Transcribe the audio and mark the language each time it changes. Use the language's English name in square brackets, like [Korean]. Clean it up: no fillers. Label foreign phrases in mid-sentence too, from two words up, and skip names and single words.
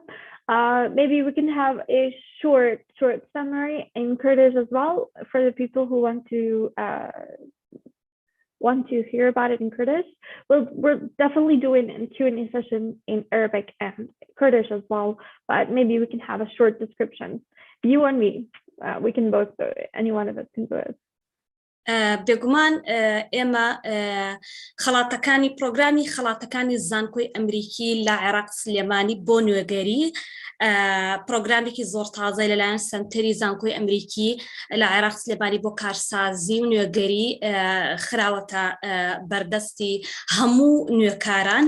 [English] Maybe we can have a short summary in Kurdish as well for the people who want to hear about it in Kurdish. We're definitely doing a Q&A session in Arabic and Kurdish as well, but maybe we can have a short description. You and me, we can both do it. Any one of us can do it. [Central Kurdish] بێگومان ئێمە خەڵاتەکانی پرۆگرامی خەڵاتەکانی زانکۆی ئەمریکی لە عێراق سلێمانی بۆ نوێگەری پرۆگرامێکی زۆر تازای لەلایەن سنتەری زانکۆی ئەمریکی لە عێراق سلێمانی بۆ کارسازی و نوێگەری خراوەتە بەردەستی هەموو نوێکاران.